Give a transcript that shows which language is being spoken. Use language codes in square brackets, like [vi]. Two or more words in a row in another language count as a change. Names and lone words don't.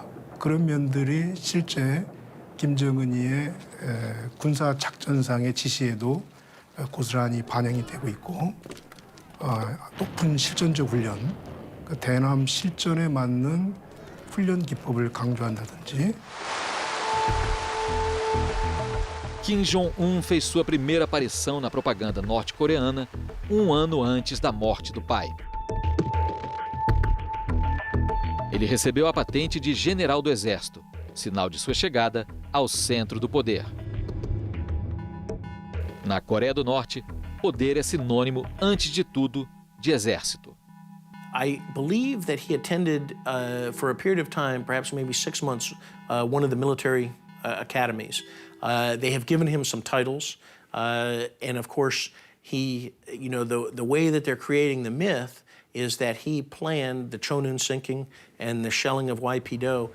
[ko] 그런 면들이 실제 김정은이의 군사 작전상의 지시에도 고스란히 반영이 되고 있고 높은 실전적 훈련, 대남 실전에 맞는 훈련 기법을 강조한다든지. [pt] Kim Jong-un fez sua primeira aparição na propaganda norte-coreana um ano antes da morte do pai. Ele recebeu a patente de general do exército, sinal de sua chegada ao centro do poder. Na Coreia do Norte, poder é sinônimo, antes de tudo, de exército. [en] I believe that he attended, for a period of time, perhaps maybe 6 months, one of the military academies. They have given him some titles, and of course, he, the way that they're creating the myth is that he planned the Cheonan sinking and the shelling of YP-do.